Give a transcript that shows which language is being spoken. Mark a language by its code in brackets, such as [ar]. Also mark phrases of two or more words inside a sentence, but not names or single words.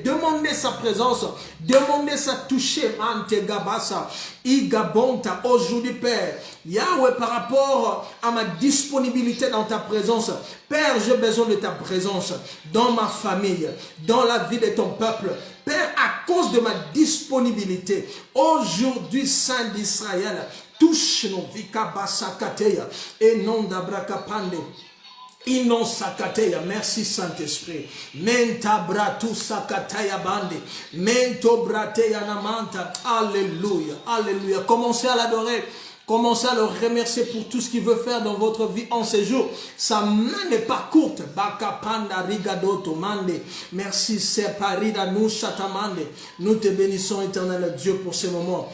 [fr] Demandez sa présence, demandez sa toucher. Aujourd'hui, Père, Yahweh, par rapport à ma disponibilité dans ta présence, Père, j'ai besoin de ta présence dans ma famille, dans la vie de ton peuple. Père, à cause de ma disponibilité, aujourd'hui, Saint d'Israël, touche-nous, Vikabasakateya, et non d'Abrakapande. Inon sakateya, merci Saint-Esprit. Menta bratu sakataya bande. Mento brateya namanta. Alléluia, alléluia. Commencez à l'adorer. Commencez à le remercier pour tout ce qu'il veut faire dans votre vie en ces jours. Sa main n'est pas courte. Bakapanda rigadoto mande. Merci Separida nous chatamande. Nous te bénissons éternel Dieu pour ce moment.